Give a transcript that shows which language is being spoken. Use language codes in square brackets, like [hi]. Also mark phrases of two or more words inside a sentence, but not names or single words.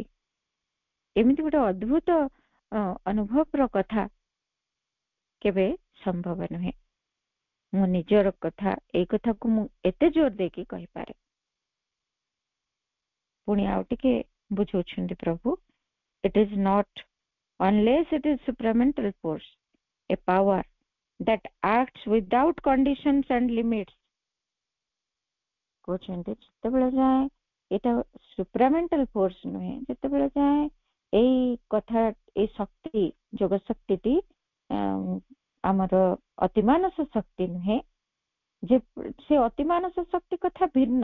[or] ଏମିତି ଗୋଟେ ଅଦ୍ଭୁତ ଅନୁଭବର କଥା କେବେ ସମ୍ଭବ ନୁହେଁ। ମୁଁ ନିଜର କଥା, ଏଇ କଥାକୁ ମୁଁ ଏତେ ଜୋର ଦେଇକି କହିପାରେ। ପୁଣି ଆଉ ଟିକେ ବୁଝଉଛନ୍ତି ପ୍ରଭୁ, [en] it is not unless it is supramental force, a power that acts without conditions and limits। [or] କହୁଛନ୍ତି ଯେତେବେଳେ ଯାଏ ଏଇଟା [en] supramental force [or] ନୁହେଁ, ଯେତେବେଳେ ଯାଏ ଏଇ କଥା, ଏଇ ଶକ୍ତି, ଯୋଗ ଶକ୍ତିଟି ଆମର ଅତିମାନସ ଶକ୍ତି ନୁହେଁ, ଯେ ସେ ଅତିମାନସ ଶକ୍ତି କଥା ଭିନ୍ନ।